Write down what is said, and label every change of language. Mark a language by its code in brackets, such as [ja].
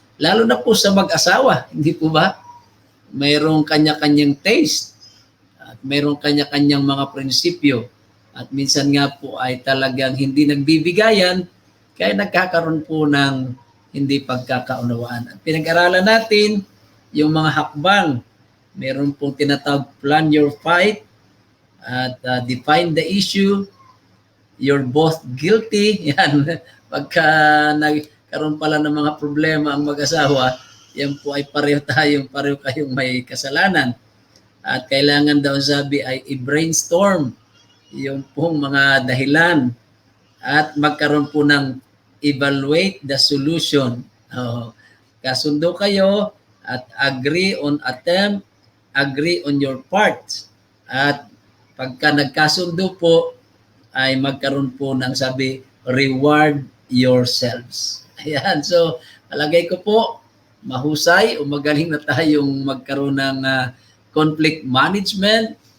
[tl] Lalo na po sa mag-asawa, hindi po ba? Mayroong kanya-kanyang taste at mayroong kanya-kanyang mga prinsipyo at minsan nga po ay talagang hindi nagbibigayan kaya nagkakaroon po ng hindi pagkakaunawaan. At pinag-aralan natin yung mga hakbang. Meron pong tinatawag [en] plan your fight [tl] at [en] define the issue. You're both guilty. [tl] Yan. Pagka nagkaroon pala ng mga problema ang mag-asawa, yan po ay pareho kayong may kasalanan. At kailangan daw sabi ay i-brainstorm yung pong mga dahilan at magkaroon po ng [en] evaluate the solution. [tl] Kasundo kayo at [en] agree on attempt, agree on your part. [tl] At pagka nagkasundo po, ay magkaroon po ng sabi, [en] reward yourselves. [tl] Ayan, so palagay ko po, mahusay o magaling na tayong magkaroon ng [en] conflict management.